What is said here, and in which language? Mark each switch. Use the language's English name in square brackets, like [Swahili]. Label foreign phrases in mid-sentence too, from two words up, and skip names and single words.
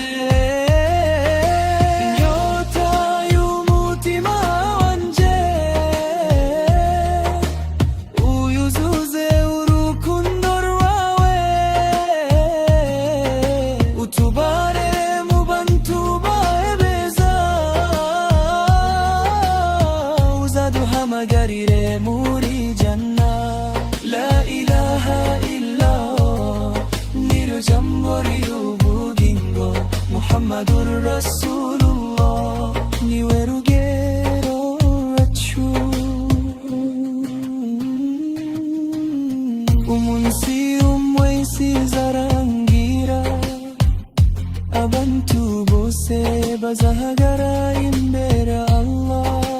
[Kinyarwanda] Inyota y'umutima wanje uyuzuze urukundo rwawe. Utubare mu bantu bawe beza, uzaduhamagarire muri janna. [Arabic] لا إله إلا الله, [Kinyarwanda] niryo jambo ry'ubugingo, [Arabic] محمد رسول الله, [Kinyarwanda] niwe rugero rwacu. Umunsi umwe isi izarangira, abantu bose bazahagara imbere Allah.